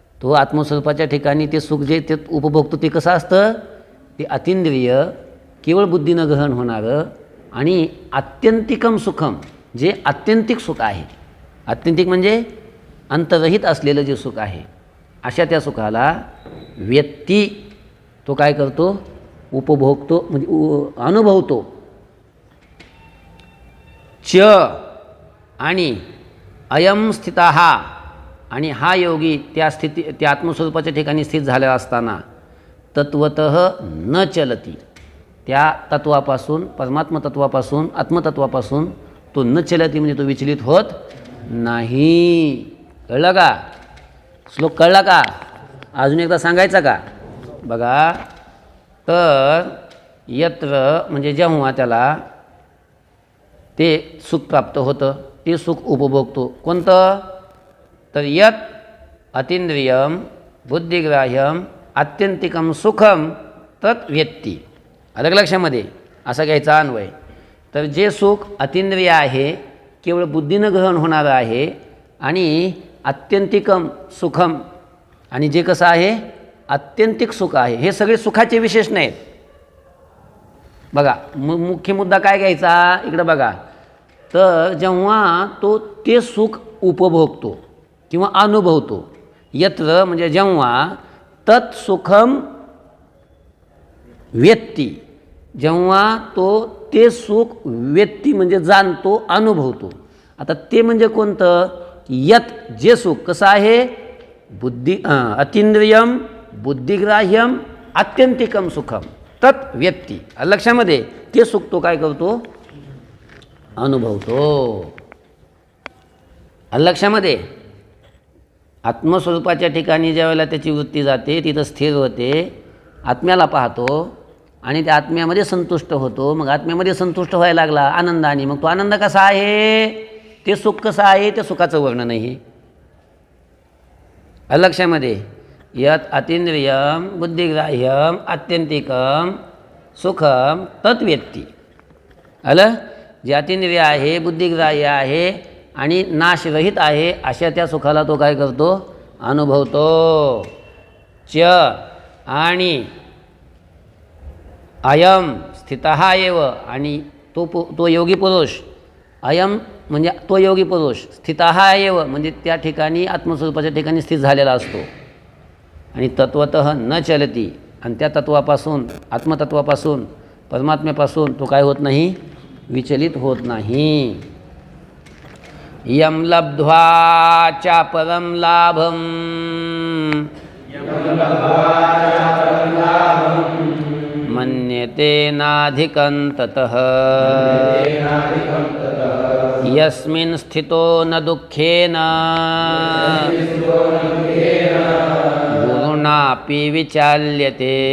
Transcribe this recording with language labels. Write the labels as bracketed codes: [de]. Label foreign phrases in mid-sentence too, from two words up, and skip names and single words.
[mr] तो आत्मस्वरूपाच्या ठिकाणी ते सुख जे ते उपभोगतो ते कसं असतं, ते अतींद्रिय केवळ बुद्धीनं ग्रहण होणारं आणि [sa] आत्यंतिकम सुखम, [mr] जे आत्यंतिक सुख आहे. आत्यंतिक म्हणजे अंतरहित असलेलं जे सुख आहे, अशा त्या सुखाला व्यक्ती तो काय करतो, उपभोगतो म्हणजे अनुभवतो. [sa] च आणि अयम स्थितः, [mr] आणि हा योगी त्या त्या आत्मस्वरूपाच्या ठिकाणी स्थित झालेला असताना [sa] तत्वतः न चलती, [mr] त्या तत्वापासून, परमात्म तत्वापासून, आत्मतत्वापासून तो [sa] न चलती [mr] म्हणजे तो विचलित होत नाही. कळलं का? श्लोक कळला का? अजून एकदा सांगायचा का? बघा, तर यत्र म्हणजे जेव्हा त्याला ते सुख प्राप्त होतं, ते सुख उपभोगतो. [sa] कोणतं? तर यत अतींद्रियम बुद्धिग्राह्यम आत्यंतिकम सुखम तत् व्यक्ती. [mr] अलग लक्षामध्ये असा घ्यायचा अन्वय. तर जे सुख अतींद्रिय आहे, केवळ बुद्धीनं ग्रहण होणारं आहे, आणि [sa] आत्यंतिकम सुखम, [mr] आणि जे कसं आहे आत्यंतिक सुख आहे, हे सगळे सुखाचे विशेष नाहीत. बघा, मुख्य मुद्दा काय घ्यायचा इकडं बघा. तर जेव्हा तो ते सुख उपभोगतो किंवा अनुभवतो, यत्र म्हणजे जेव्हा [sa] तत्सुखम व्यक्ती, [mr] जेव्हा तो ते सुख व्यक्ती म्हणजे जाणतो, अनुभवतो. आता ते म्हणजे कोणतं? यत जे सुख कसं आहे, [sa] अतींद्रियम बुद्धिग्राह्यम आत्यंतिकम सुखम तत् व्यक्ती. [mr] लक्षामध्ये ते सुख तो काय करतो, अनुभवतो. लक्षामध्ये आत्मस्वरूपाच्या ठिकाणी ज्या वेळेला त्याची वृत्ती जाते, तिथं स्थिर होते, आत्म्याला पाहतो आणि त्या आत्म्यामध्ये संतुष्ट होतो. मग आत्म्यामध्ये संतुष्ट व्हायला लागला आनंदाने, मग तो आनंद कसा आहे, ते सुख कसं आहे, त्या सुखाचं वर्णन आहे. [sa] लक्षामध्ये यत अतींद्रियम बुद्धिग्राह्यम आत्यंतिकम सुखम तत् व्यक्ती. [mr] आलं? जे अतींद्रिय आहे, बुद्धिग्राह्य आहे आणि नाशरहित आहे, अशा त्या सुखाला तो काय करतो, अनुभवतो. [sa] च आणि अयम स्थितः एव, [mr] आणि तो योगी पुरुष, अयम म्हणजे तो योगी पुरुष, [sa] स्थितः एव [mr] म्हणजे त्या ठिकाणी आत्मस्वरूपाच्या ठिकाणी स्थित झालेला असतो, आणि [sa] तत्वतः न चलती, [mr] आणि त्या तत्वापासून, आत्मतत्वापासून, परमात्म्यापासून तो काय होत नाही, विचलित होत नाही. [sa] यम लब्ध्वा चा परम लाभम मन्यते नाधिकं ततः यस्मिन् स्थितो न दुःखेन गुरुणापि विचाल्यते.